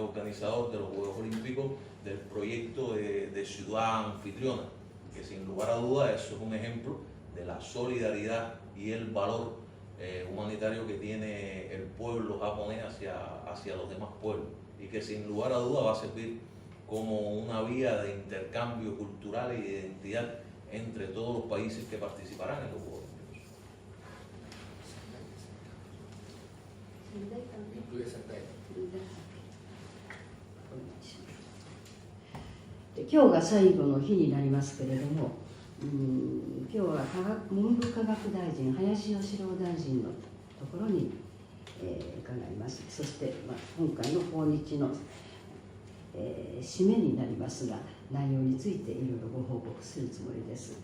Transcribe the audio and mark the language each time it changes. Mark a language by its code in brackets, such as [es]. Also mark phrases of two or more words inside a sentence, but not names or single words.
[es] organizador de los Juegos Olímpicos del proyecto de ciudad anfitriona, que sin lugar a dudas eso es un ejemplo de la solidaridad y el valor humanitario que tiene el pueblo japonés hacia los demás pueblos, y que sin lugar a duda va a servir como una vía de intercambio cultural y de identidad entre todos los países que participarán en los Juegos Olímpicos. Incluye Sentai. [ja] 今日が最後の日になりますけれども、今日は文部科学大臣、林芳郎大臣のところに、伺います。そして、今回の訪日の、締めになりますが、内容についていろいろご報告するつもりです。